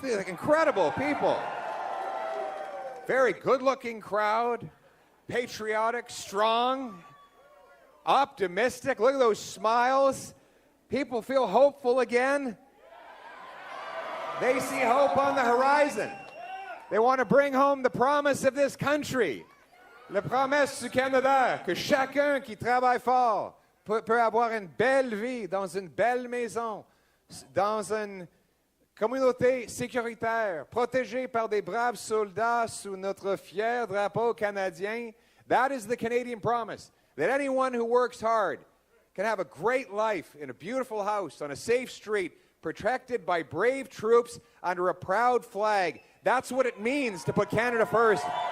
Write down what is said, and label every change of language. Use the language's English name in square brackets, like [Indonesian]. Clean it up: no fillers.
[English] They're like incredible people. Very good-looking crowd, patriotic, strong, optimistic. Look at those smiles. People feel hopeful again. They see hope on the horizon. They want to bring home the promise of this country. [French] La promesse du Canada, que chacun qui travaille fort peut avoir une belle vie dans une belle maison, dans une communauté sécuritaire, protégée par des braves soldats sous notre fier drapeau canadien. [English] That is the Canadian promise, that anyone who works hard can have a great life in a beautiful house on a safe street, protected by brave troops under a proud flag. That's what it means to put Canada first.